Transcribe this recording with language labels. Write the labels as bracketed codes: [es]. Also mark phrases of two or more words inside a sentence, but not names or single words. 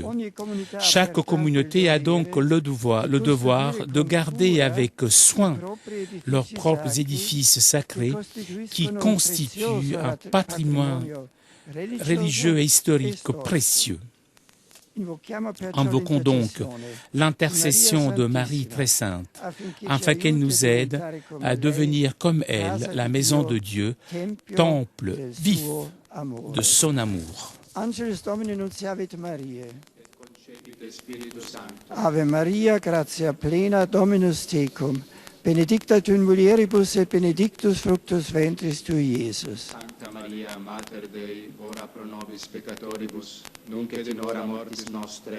[fr] Chaque communauté a donc le devoir de garder avec soin leurs propres édifices sacrés qui constituent un patrimoine religieux et historique précieux. Invoquons donc l'intercession de Marie très sainte, afin qu'elle nous aide à devenir comme elle, la maison de Dieu, temple vif de son amour. [la] Ave Maria, gratia plena, Dominus tecum, benedicta tu in mulieribus et benedictus fructus ventris tui, Iesus. Sancta Maria, Mater Dei, ora pro nobis peccatoribus, nunc et in hora mortis nostre.